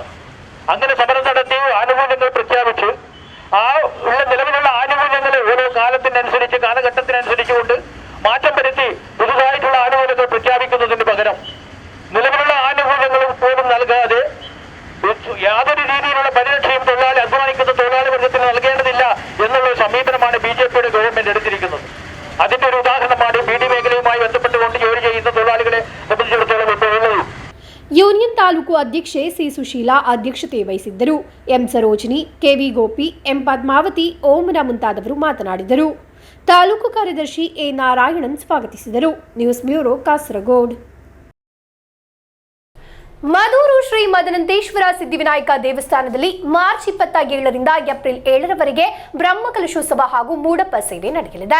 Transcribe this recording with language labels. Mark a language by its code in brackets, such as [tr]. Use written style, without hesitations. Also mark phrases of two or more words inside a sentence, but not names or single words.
[ml] അങ്ങനെ സമരം നടത്തി ആനുകൂല്യങ്ങൾ പ്രഖ്യാപിച്ച് ആ ഉള്ള നിലവിലുള്ള ആനുകൂല്യങ്ങൾ ഓരോ കാലത്തിനനുസരിച്ച് കാലഘട്ടത്തിനനുസരിച്ചുകൊണ്ട് മാറ്റം വരുത്തി പുതുതായിട്ടുള്ള ആനുകൂല്യങ്ങൾ പ്രഖ്യാപിക്കുന്നതിന് പകരം നിലവിലുള്ള ആനുകൂല്യങ്ങൾ പോലും നൽകാതെ യാതൊരു രീതിയിലുള്ള പരിരക്ഷയും അധ്വാനിക്കുന്ന തൊഴിലാളി വർഗത്തിന് നൽകേണ്ടതില്ല എന്നുള്ള സമീപനമാണ് BJPയുടെ ഗവൺമെന്റ് എടുത്തിരിക്കുന്നത്. അതിന്റെ ഒരു ഉദാഹരണമാണ് BD മേഖലയുമായി ബന്ധപ്പെട്ടുകൊണ്ട് ജോലി ചെയ്യുന്ന തൊഴിലാളികളെ സംബന്ധിച്ചിടത്തോളം ഇപ്പോൾ ഉള്ളത്. [kn] ಯೂನಿಯನ್ ತಾಲೂಕು ಅಧ್ಯಕ್ಷೆ ಸಿ ಸುಶೀಲಾ ಅಧ್ಯಕ್ಷತೆ ವಹಿಸಿದ್ದರು. ಎಂ ಸರೋಜಿನಿ, ಕೆವಿ ಗೋಪಿ, ಎಂ ಪದ್ಮಾವತಿ, ಓಮನ ಮುಂತಾದವರು ಮಾತನಾಡಿದರು. ತಾಲೂಕು ಕಾರ್ಯದರ್ಶಿ ಎ ನಾರಾಯಣನ್ ಸ್ವಾಗತಿಸಿದರು. ನ್ಯೂಸ್ ಬ್ಯೂರೋ ಕಾಸರಗೋಡ್. ಮದೂರು ಶ್ರೀ ಮದನಂತೇಶ್ವರ ಸಿದ್ಧಿವಿನಾಯಕ ದೇವಸ್ಥಾನದಲ್ಲಿ ಮಾರ್ಚ್ 27ರಿಂದ ಏಪ್ರಿಲ್ 7ರವರೆಗೆ ಬ್ರಹ್ಮಕಲಶೋತ್ಸವ ಹಾಗೂ ಮೂಡಪ್ಪ ಸೇವೆ ನಡೆಯಲಿದೆ.